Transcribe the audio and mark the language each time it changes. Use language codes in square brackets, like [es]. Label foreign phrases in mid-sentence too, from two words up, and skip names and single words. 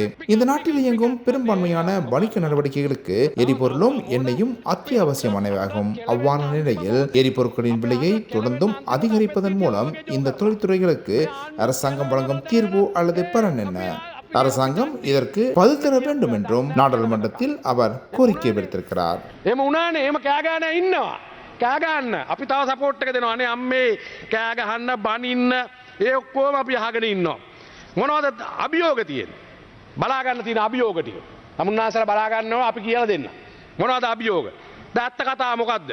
[ta] இந்த நாட்டில் இயங்கும் பெரும்பான்மையான வணிக நடவடிக்கைகளுக்கு எரிபொருளும் எண்ணெயும் அத்தியாவசியமானவையாகும். அவ்வாறான நிலையில் எரிபொருட்களின் விலையை தொடர்ந்தும் அதிகரிப்பதன் மூலம் இந்த தொழில்துறைகளுக்கு அரசாங்கம் வழங்கும் தீர்வு அல்லது பலன் என்ன? அரசாங்கம் இதற்கு பதில் தர வேண்டும் என்றும் நாடாளுமன்றத்தில் அவர் கோரிக்கை விடுத்திருக்கிறார். [si] එහෙම උනානේ එහෙම කෑ ගන්න ඉන්නවා. කෑ ගන්න. අපි තව සපෝට් එක දෙනවා. අනේ අම්මේ කෑ ගහන්න බනින්න ඒ ඔක්කොම අපි අහගෙන ඉන්නවා. මොනවද අභියෝග තියෙන්නේ? බලා ගන්න තියෙන අභියෝග ටික. තමුන්නාසලා බලා ගන්නවා අපි කියලා දෙන්න. මොනවද අභියෝග? දැන් ඇත්ත කතාව මොකද්ද?